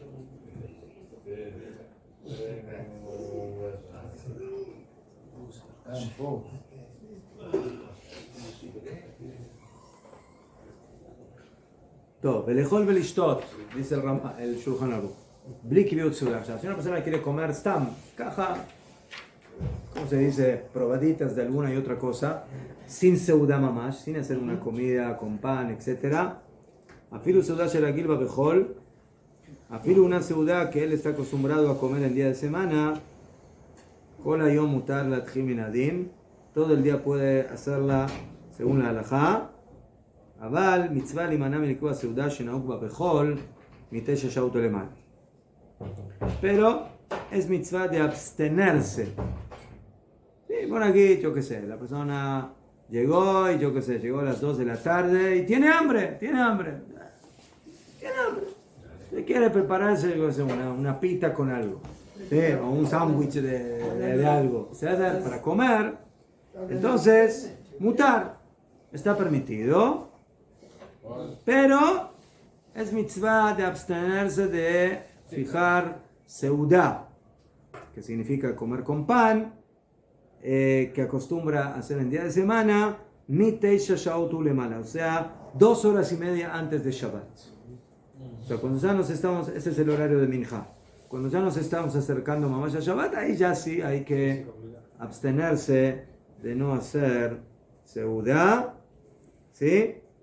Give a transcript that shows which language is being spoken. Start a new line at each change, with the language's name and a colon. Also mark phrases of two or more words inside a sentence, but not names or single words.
Spanish: Todo,
Hebrew: ולאכול ולשתות,
Spanish: dice el Shulchan Aruch.
Hebrew: בלי קביעות סעודה.
Spanish: Si una persona quiere comer stam, caja, ¿cómo se dice? Probaditas de alguna y otra cosa, sin
Hebrew: סעודה ממש,
Spanish: sin hacer una comida con pan, etc.
Hebrew: אפילו סעודה שרגיל בחול, אפילו
Spanish: una seudah que él está acostumbrado a comer el día de semana,
Hebrew: כל היום מותר להתחיל מן הדין,
Spanish: todo el día puede hacerla según la halajá.
Hebrew: אבל מצווה להימנע מלקבוע סעודה שנהוג בה בחול מתשע שעות ולמעלה.
Spanish: Pero es mitzvah de abstenerse. Sí, por aquí, yo qué sé, la persona llegó y yo qué sé, llegó a las 2 de la tarde y tiene hambre. Se quiere prepararse una pita con algo, ¿sí? O un sándwich de algo, ¿sí? Para comer. Entonces, mutar está permitido. Pero es mitzvah de abstenerse de fijar seudá, que significa comer con pan, que acostumbra a hacer en día de semana,
Hebrew: מ תשע שעות ולמעלה,
Spanish: o sea, 2 horas y media antes de Shabbat. O sea, cuando ya nos estamos, ese es el horario de Minjá. Cuando ya nos estamos acercando mamash a Shabbat, ahí ya sí hay que abstenerse de no hacer seudá, ¿sí?